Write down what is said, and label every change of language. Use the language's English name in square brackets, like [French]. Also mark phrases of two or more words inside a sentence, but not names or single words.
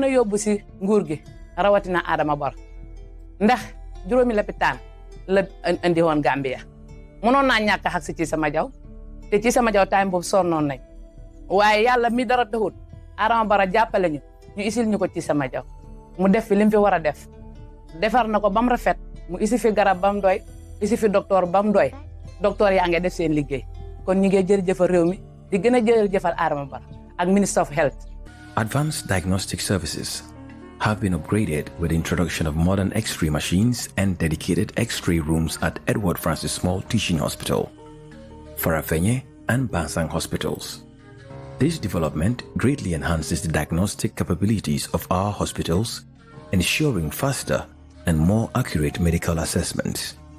[Wolof] a yóbbu si nguur gi rawatina Adama Barrow ndax juróomi lopitaan la indi woon Gambia mënoon naa ñàkk a xag si ci sama jaw te ci sama jaw time boobu sonnoon nañ waaye yàlla mi dara taxut Adama Barrow jàppale ñu isil ñu ko ci sama jaw mu def fi li mu fi war a def defar na ko ba mu rafet mu isi fi garab ba mu doy isi fi docteur ba mu doy docteur yaa ngi def seen liggéey kon ñu ngi jërëjëfal réew mi di gën a jërëjëfal Adama Barrow ak [English] Minister of Health. Advanced diagnostic services have been upgraded with the introduction of modern X-ray machines and dedicated X-ray rooms at Edward Francis Small Teaching Hospital, Farafenye and Bansang hospitals. This development greatly enhances the diagnostic capabilities of our hospitals, ensuring faster and more accurate medical assessments.